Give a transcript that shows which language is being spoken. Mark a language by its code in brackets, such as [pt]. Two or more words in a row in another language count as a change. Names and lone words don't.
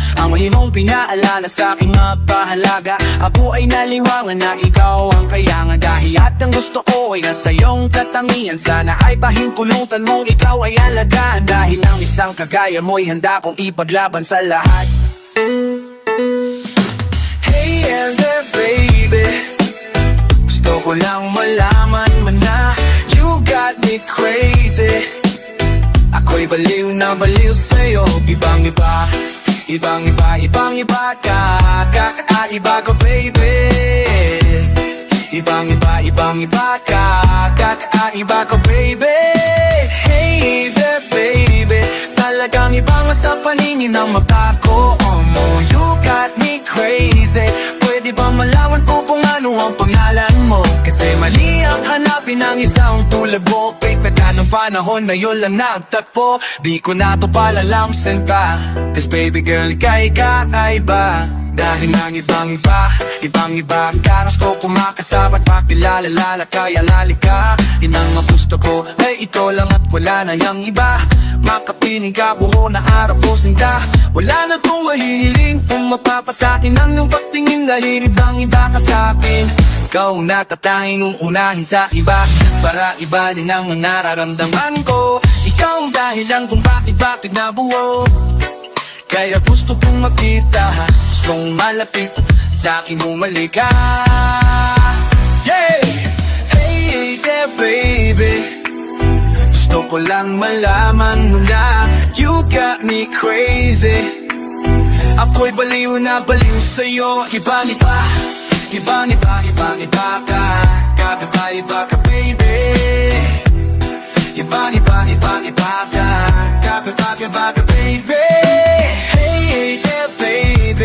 [tl] Ang mong pinaalala sa aking mapahalaga. Ako ay naliwangan na ikaw ang kayangan, dahil at ang gusto ko ay nasa iyong katangian. Sana ay pahintulutan mong ikaw ay alagaan, dahil ang isang kagaya mo'y handa kong ipaglaban sa lahat. [en] Hey there baby, [tl] gusto ko lang malaman mo na [en] you got me crazy. [tl] Ako'y baliw na baliw sa'yo. Ibang iba, ibang iba, ibang iba ka. Kakaiba ka baby. Ibang iba, ibang iba ka. Kakaiba ka baby. [en] Hey there baby, [tl] talagang ibang sa paningin ng mata ko. [en] You got me crazy. [tl] Pwede ba malaman ko kung ano ang pangalan mo? Kasi mali ang hanapin ng isang tulad mo. Kay taga ng panahon na yun lang nagtagpo. Di ko na to palalamsan pa, [en] cause baby girl, [tl] ika'y kakaiba. Dahil ng ibang iba, ibang iba ka. Gusto ko makasabat, makilala kaya lalika. Yun ang gusto ko, ay ito lang at wala na yung iba. Makapiling ka, buo na araw ko sinta. Wala na kong mahihiling, kung mapapasakin ang iyong pagtingin. Dahil ibang iba ka sa'kin. Ikaw ang natatanging uunahin sa iba, para iba din ang nararamdaman ko. Ikaw ang dahilan kung bakit nabuo. Kaya gusto kong makita, gustong malapit, sa akin bumalik ka. [en] Yeah! Hey there baby, [tl] gusto ko lang malaman mo na [en] you got me crazy. [tl] Ako'y baliw na baliw sa'yo. Ibang iba, ibang iba, ibang iba ka. Kakaiba ka baby. Ibang iba, ibang iba ka. Kakaiba ka baby. [en] Hey there baby,